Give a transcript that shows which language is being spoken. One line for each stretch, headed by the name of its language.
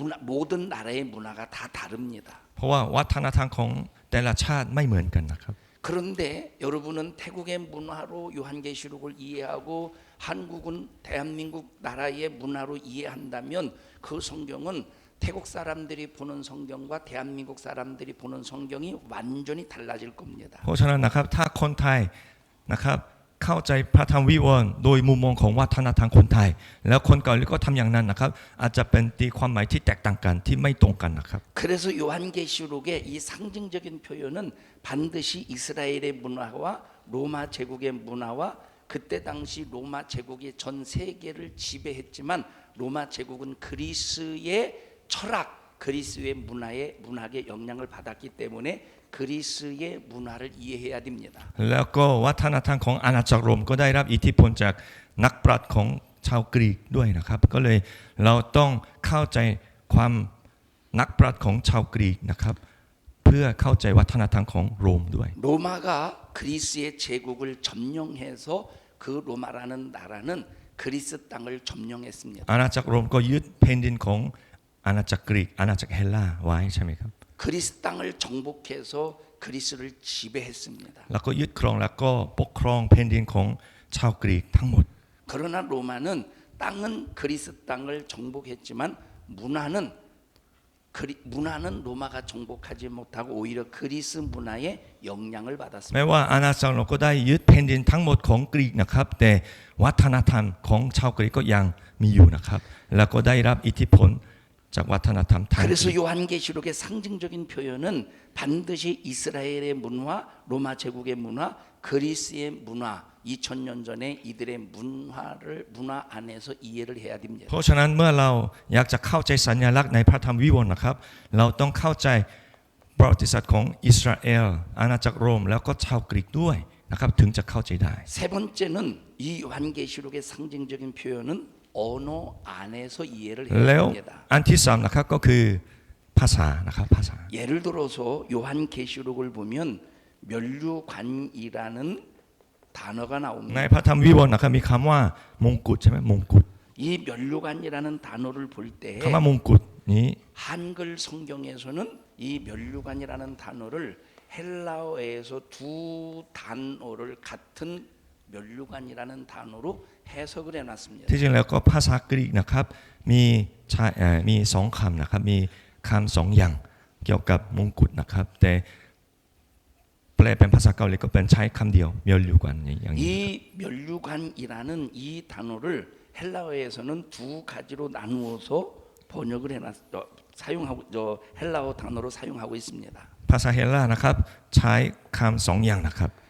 Korean: 모든 나라의 문화가 다 다릅니다.
Thai: เพราะว่าวัฒนธรรมของแต่ละชาติไม่เหมือนกันนะครับ
Korean: 그런데 여러분은 태국의 문화로 요한계시록을 이해하고 한국은 대한민국 나라의 문화로 이해한다면 그 성경은 태국 사람들이 보는 성경과 대한민국 사람들이 보는 성경이 완전히 달라질 겁니다.
Thai: เพราะฉะนั้นนะครับถ้าคนไทยนะครับเข้าใจพระธรรมวิวรณ์โดยมุมมองของวัฒนธรรมคนไทยแล้วคนเกาหลีก็ทำอย่างนั้นนะครับอาจจะเป็นตีความหมายที่แตกต่างกันที่ไม่ตรงกันนะครับ
Korean: 그래서 요한계시록의 이 상징적인 표현은 반드시 이스라엘의 문화와 로마 제국의 문화와 그때 당시 로마 제국이 전 세계를 지배했지만 로마 제국은 그리스의 철학, 그리스의 문학의 영향을 받았기 때문에 그리스의 문화를 이해해야 됩니다.
Thai: แล้วก็วัฒนธรรมของอาณาจักรโรมก็ได้รับอิทธิพลจากนักปราชญ์ของชาวกรีกด้วยนะครับก็เลยเราต้องเข้าใจความนักปราชญ์ของชาวกรีกนะครับเพื่อเข้าใจวัฒนธรรมของโรมด้วย
Korean: 로마가 그리스의 제국을 점령해서 그 로마라는 나라는 그리스 땅을 점령했습니다.
Thai: อาณาจักรโรมก็ยึดแผ่นดินของอาณาจักรกรีกอาณาจักรเฮลลาไว้ใช่ไหมครับ
Korean: 그리스 땅을 정복해서 그리스를 지배했습니다.
Thai: แล้วก็ยึดครองแล้วก็ปกครองแผ่นดินของชาวกรีกทั้งหมด
Korean: 그러나 로마는 땅은 그리스 땅을 정복했지만 문화는 로마가 정복하지 못하고 오히려 그리스 문화의 영향을
Thai: แม้
Korean: 받았습니다.
Thai: ว่าอาณาจักรโรมก็ได้ยึดแผ่นดินทั้งหมดของกรีกนะครับแต่วัฒนธรรมของชาวกรีกก็ยังมีอยู่นะครับแล้วก็ได้รับอิทธิพลจากวัฒนธรรมทางกรี
Korean: 그래서
Thai: ก
Korean: 요한계시록의 상징적인 표현은 반드시 이스라엘의 문화, 로마 제국의 문화, 그리스의 문화 2000년 전에 이들의 문화 안에서 이해를 해야 됩니다.
Thai: เพราะฉะนั้นเมื่อเราอยากจะเข้าใจสัญลักษณ์ในพระธรรมวิวรณ์นะครับเราต้องเข้าใจประวัติศาสตร์ของอิสราเอลอาณาจักรโรมแล้วก็ชาวกรีกด้วยนะครับถึงจะเข้าใจได้
Korean: 세 번째는 이 요한계시록의 상징적인 표현은 언어 안에서 이해를
Thai: แล้
Korean: 해야
Thai: ว
Korean: 됩니다.
Thai: อันที่สามนะครับก็คือภาษานะครับภาษา
Korean: 예를 들어서 요한계시록을 보면 멸류관이라는 단어가
Thai: ใน
Korean: 나옵니다.
Thai: พระธรรมวิวรณ์นะครับมีคำว่ามงกุฎใช่ไหมมงกุฎ
Korean: 이 멸류관이라는 단어를 볼 때
Thai: คำว่ามงกุฎนี้
Korean: 한글 성경에서는 이 멸류관이라는 단어를 헬라어에서 두 단어를 같은 멸류관이라는 단어로 해석을 해놨습니다.
Thai: ที่จริงแล้วก็ภาษากรีกนะครับมีสองคำนะครับมีคำสองอย่างเกี่ยวกับมงกุฎนะครับแต่แปลเป็นภาษาเกาหลีก็เป็นใช้คำเดียวเมียวลิวกันอย่างนี้
Korean: 이 멸류관이라는 이 단어를 헬라어에서는 두 가지로 나누어서 번역을 사용하고 헬라어 단어로 사용하고 있습니다.
Thai: ภาษาเฮลลานะครับใช้คำสองอย่างนะครับ